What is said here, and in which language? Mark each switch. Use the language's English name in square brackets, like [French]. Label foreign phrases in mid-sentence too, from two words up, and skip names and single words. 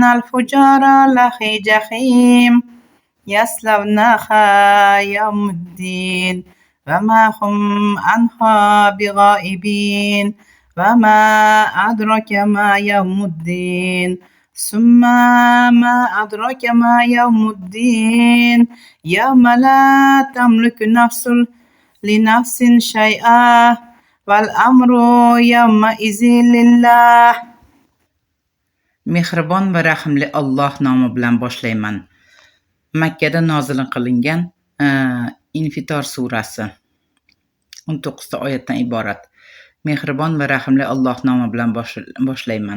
[Arabic] الفجار لفي جحيم يصلونها يوم الدين وما هم عنها بغائبين وما أدرك ما يوم الدين ثم ما أدرك ما يوم الدين يوم لا تملك نفس لنفس شيئا والأمر يومئذ لله. [Uzbek] Mehribon va rahimli Alloh nomi bilan boshlayman. Makkada nozil qilingan Infitor surasi 19 ta oyatdan iborat. Mehribon va rahimli Alloh nomi bilan boshlayman.